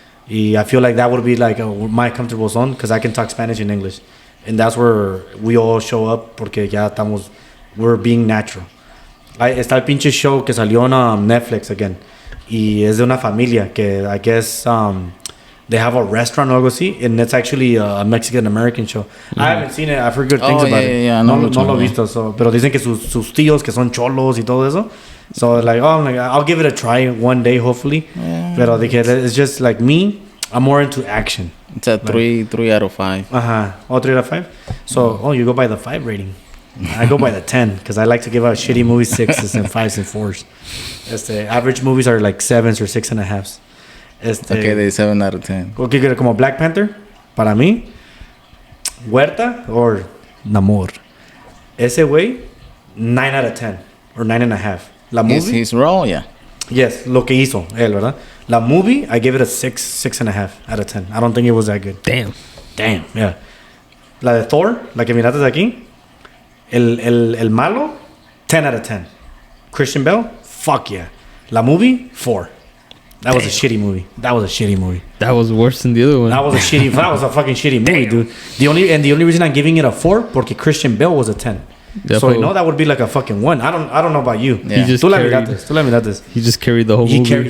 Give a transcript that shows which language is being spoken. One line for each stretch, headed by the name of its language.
English: Y I feel like that would be like my comfortable zone because I can talk Spanish and English, and that's where we all show up
Spanish: porque ya
English: we're being natural.
Spanish: Está el pinche show que salió en Netflix
English: again
Spanish: y es de una familia que
English: I guess they have a restaurant
Spanish: o algo así,
English: and it's actually a Mexican-American show. I haven't seen it. I've heard good things about it. Yeah,
Spanish: no lo he visto, pero dicen que sus tíos que son cholos y todo eso.
English: So like, I'll give it a try one day, hopefully. Yeah.
Spanish: Pero
English: it's just like me, I'm more into action. It's a 3 out of 5. Oh, 3 out of 5? So, you go by the 5 rating. I go by the 10 because I like to give out shitty movies 6s and 5s and 4s. Average movies are like 7s or 6.5s. Okay,
Spanish: de
English: 7 out of 10.
Spanish: Okay, como Black Panther, para mí, Huerta or Namor. Ese güey,
English: 9 out of 10 or 9.5.
Spanish: La movie.
English: He's wrong, yeah.
Spanish: Yes, lo que hizo él, ¿verdad? La movie,
English: I give it a 6.5 out of 10. I don't think it was that good. Damn, yeah.
Spanish: La de Thor, la que miraste aquí, el malo,
English: 10 out of 10. Christian Bale, fuck yeah.
Spanish: La movie,
English: 4. That was a shitty movie. That was worse than the other one. That was a fucking shitty movie, dude. The only reason I'm giving it a 4
Spanish: porque
English: Christian Bale was a 10. Yeah, so that would be like a fucking 1. I don't know about you. Yeah.
Spanish: Tú la miraste.
English: He just carried the whole movie.